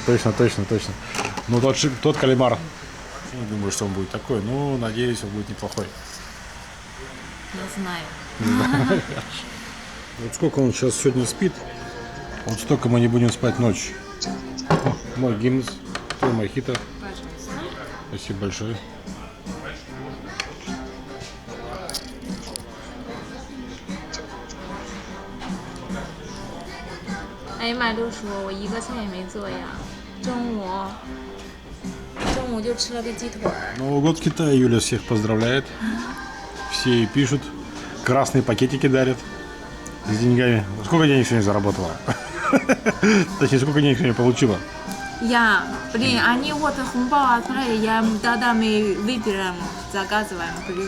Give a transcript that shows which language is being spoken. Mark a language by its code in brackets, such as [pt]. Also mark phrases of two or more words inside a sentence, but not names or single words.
[ru] Ну, тот кальмар, я не думаю, что он будет такой, но надеюсь, он будет неплохой. Не знаю. Вот сколько он сейчас сегодня спит, вот столько мы не будем спать ночью. О, мой гимн, твой мохито. Спасибо большое. [zh] 哎呀妈，六叔，我一个菜也没做呀。中午就吃了个鸡腿儿。 [ru] Новый год в Китае, Юля всех поздравляет. Все ей пишут, красные пакетики дарят с деньгами. Сколько денег сегодня заработала? Точнее, сколько денег сегодня получила? Блин, они вот хумбао отправили, тогда мы выберем, заказываем блюдо.